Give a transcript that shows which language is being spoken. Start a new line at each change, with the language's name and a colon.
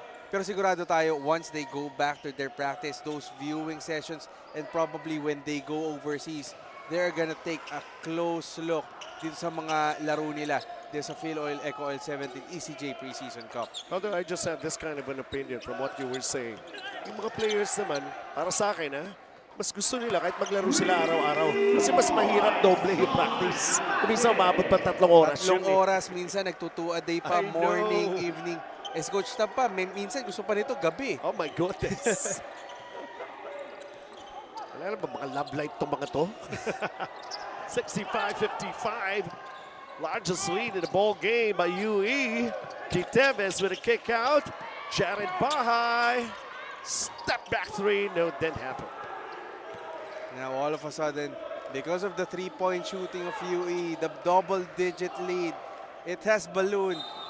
Filipino: Pero sigurado tayo,
English: once they go back to their practice, those viewing sessions, and probably when they go overseas, they're gonna take a close look
Filipino: dito sa mga laro nila dito sa
English: FilOil EcoOil 17th ECJ Preseason Cup. Although I just have this kind of an opinion from what you were saying.
Filipino: Yung mga players naman, para sa akin mas gusto nila kahit maglaro sila araw-araw. Kasi mas mahirap doble yung practice. Minsan umabot pa 3 oras. 3 oras, minsan nagtutu
English: a day
Filipino: pa,
English: morning, evening.
Filipino: As Coach Tam pa, minsan gusto pa nito gabi.
English: Oh my goodness.
Filipino: Wala na ba mga love life itong mga to?
English: 65-55. Largest lead in the ball game by UE. Quiteves with a kick out. Jared Bahay. Step back 3. No, didn't happen. Now all of a sudden, because of the 3-point shooting of UE, the double-digit lead, it has ballooned.